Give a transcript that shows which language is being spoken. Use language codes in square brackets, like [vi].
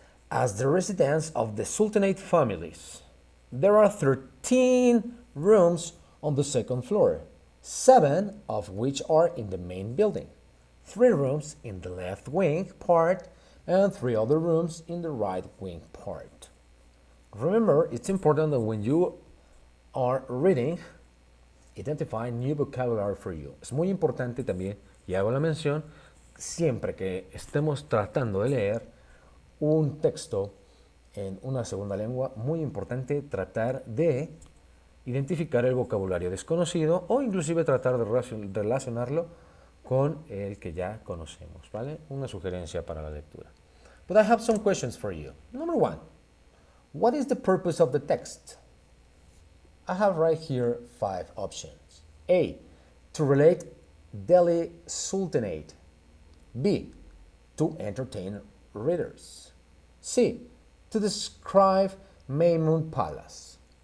[en] as the residence of the Sultanate families. There are 13 rooms on the second floor, 7 of which are in the main building, 3 rooms in the left wing part, and 3 other rooms in the right wing part. Remember, it's important that when you are reading, identify new vocabulary for you. [es] Es muy importante también, y hago la mención, siempre que estemos tratando de leer un texto en una segunda lengua, muy importante tratar de identificar el vocabulario desconocido o inclusive tratar de relacionarlo con el que ya conocemos, ¿vale? Una sugerencia para la lectura. [en] But I have some questions for you. Number 1, what is the purpose of the text? I have right here 5 options. A, to relate Delhi Sultanate. B, to entertain readers. C, to describe Maymun Palace.